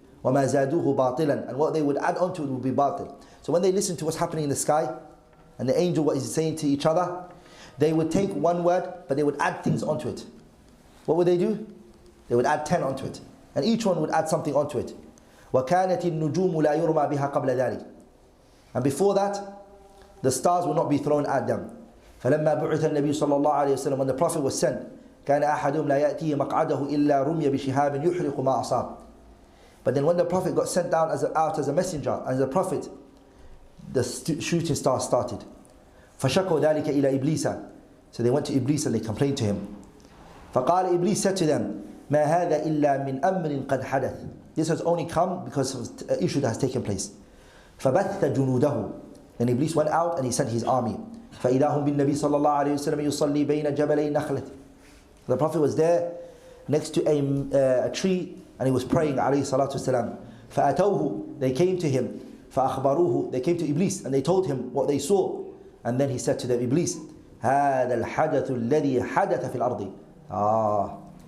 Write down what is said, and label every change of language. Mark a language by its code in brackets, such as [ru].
[ar] وما زادوه باطلا, [en] and what they would add onto it would be batil. So when they listen to what's happening in the sky and the angel what is saying to each other, they would take one word but they would add things onto it. What would they do? They would add 10 onto it, and each one would add something onto it. [ar] وكانت النجوم لا يرمى بها قبل ذلك, [en] and before that the stars would not be thrown at them. [ar] فلما بعث النبي صلى الله عليه وسلم, [en] when the Prophet was sent, [ar] كان أحدهم لا يأتيه مقعده إلا رمي بشهاب يحرق ما أصاب. [en] But then when the Prophet got sent down out as a messenger, as a prophet, the shooting stars started. [ar] فشكوا ذلك إلى إبليس, [en] so they went to Iblis and they complained to him. [ar] فقال [en] Iblis said to them, [ar] ما هذا إلا من أمر قد حدث. [en] This has only come because of an issue that has taken place. [ar] فبث جنوده, [en] then Iblis went out and he sent his army. [ar] فإذا هم بالنبي صلى الله عليه وسلم يصلي بين جبلي نخلة. [en] The Prophet was there next to a tree and he was praying [ar] عليه الصلاة والسلام. فأتوه, [en] they came to him. [ar] فأخبروه, [en] they came to Iblis and they told him what they saw. And then he said to them, Iblis, [ar] هذا الحدث الذي حدث في الأرض.